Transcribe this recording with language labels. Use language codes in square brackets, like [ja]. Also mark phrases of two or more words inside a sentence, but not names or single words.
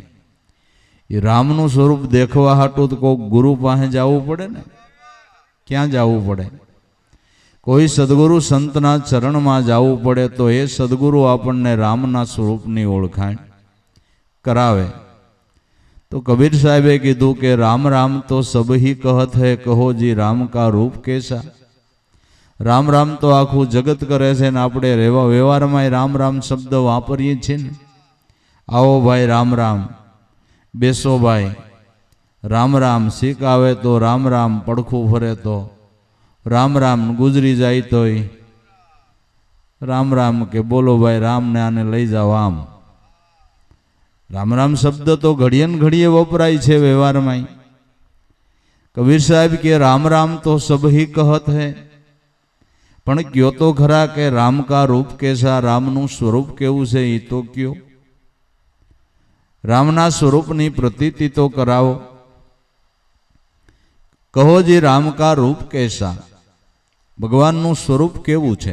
[gu] એ રામનું સ્વરૂપ દેખવા હાટું તો કોઈ ગુરુ પાસે જવું પડે ને. ક્યાં જવું પડે? કોઈ સદગુરુ સંતના ચરણમાં જવું પડે તો એ સદગુરુ આપણને રામના સ્વરૂપની ઓળખાણ કરાવે. તો કબીર સાહેબે કીધું કે રામ રામ તો [hi] सब ही कहत है कहो जी राम का रूप कैसा. [gu] રામ રામ તો આખું જગત કરે છે ને આપણે વ્યવહારમાં રામ રામ શબ્દ વાપરીએ છીએ ને. આવો ભાઈ રામ રામ, બેસો ભાઈ રામ રામ, શીખ આવે તો રામ રામ, પડખું ફરે તો રામ રામ, ગુજરી જાય તોય રામ રામ, કે બોલો ભાઈ રામને આને લઈ જાઓ આમ. રામ રામ શબ્દ તો ઘડીએ ને ઘડીએ વપરાય છે વ્યવહારમાં. કબીર સાહેબ કે રામ રામ તો [hi] सब ही कहत है, [gu] પણ કયો તો ખરા કે [hi] राम का रूप कैसा, [gu] રામનું સ્વરૂપ કેવું છે એ તો કયો. રામના સ્વરૂપની પ્રતીતિ તો કરાવો. [hi] कहो जी राम का रूप कैसा, [gu] ભગવાનનું સ્વરૂપ કેવું છે.